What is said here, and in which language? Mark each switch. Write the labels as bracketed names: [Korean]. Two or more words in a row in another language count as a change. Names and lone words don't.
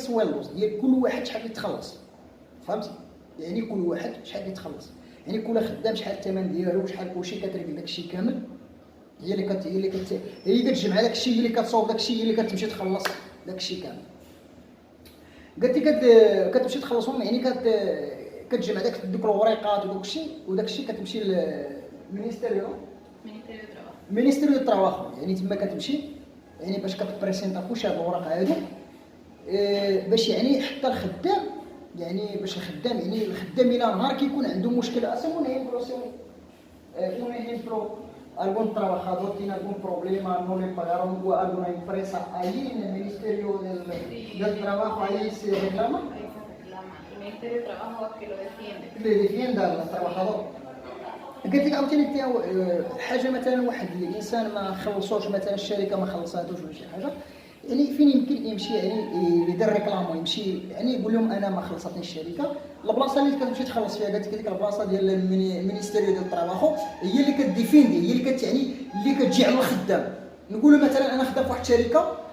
[Arabic] سويلوز ديال كل واحد شحال يتخلص فهمتي يعني كل واحد شحال يتخلص يعني كل خدام شحال الثمن ديالو شحال كلشي كتريك داك الشيء كامل هي اللي كتجمع داك الشيء هي اللي كتصاوب داك الشيء هي اللي كتمشي تخلص داك الشيء كامل قالت لي كتمشي تخلصهم يعني كتجمع دوك الوريقات وداك الشيء كتمشي للمينيستيريو [Spanish] de trabajo [Arabic] يعني تما كتمشي يعني باش كتبريسينطا كلشي هاد الوراق هادو باش يعني حتى الخدام يعني باش الخدام يعني الخدام الى نهار كيكون عنده مشكل اسمون [Spanish] un ejemplo algún trabajador tiene algún problema, no le pagaron o alguna empresa ahí en el Ministerio del Trabajo ahí se reclama. Ahí se reclama. El Ministerio de Trabajo es que lo defiende. Le defiende al trabajador. [Arabic] قلت لك عاوتاني حاجه مثلا واحد الانسان ما خلصوش مثلا الشركه ما خلصاتوش ولا شي حاجه يعني فين يمكن يمشي يعني يدير ريكلامو يمشي يعني يقول لهم انا ما خلصتنيش الشركه البلاصه اللي كتمشي تخلص فيها قالت لك ديك البلاصه ديال المينيستيريو ديال التراباخو هي اللي كديفيندي هي اللي يعني اللي كتجي على الخدام نقولوا مثلا انا خدام في واحد الشركه